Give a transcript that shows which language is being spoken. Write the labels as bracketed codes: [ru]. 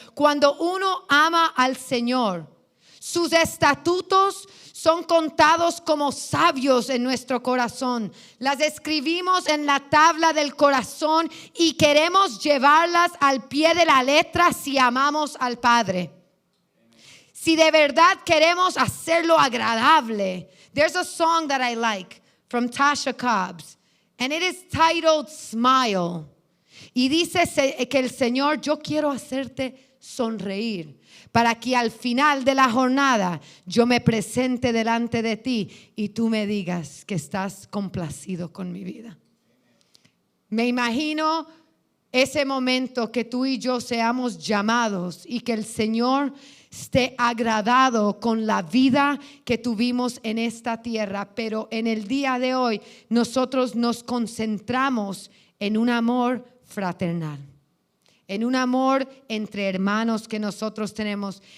[es] Cuando uno ama al Señor, sus estatutos son contados como sabios en nuestro corazón. Las escribimos en la tabla del corazón y queremos llevarlas al pie de la letra si amamos al Padre. Si de verdad queremos hacerlo agradable. [en] There's a song that I like from Tasha Cobbs, and it is titled Smile. [es] Y dice que el Señor, yo quiero hacerte sonreír, para que al final de la jornada yo me presente delante de ti y tú me digas que estás complacido con mi vida. Me imagino ese momento que tú y yo seamos llamados y que el Señor esté agradado con la vida que tuvimos en esta tierra, pero en el día de hoy nosotros nos concentramos en un amor fraternal, en un amor entre hermanos que nosotros tenemos.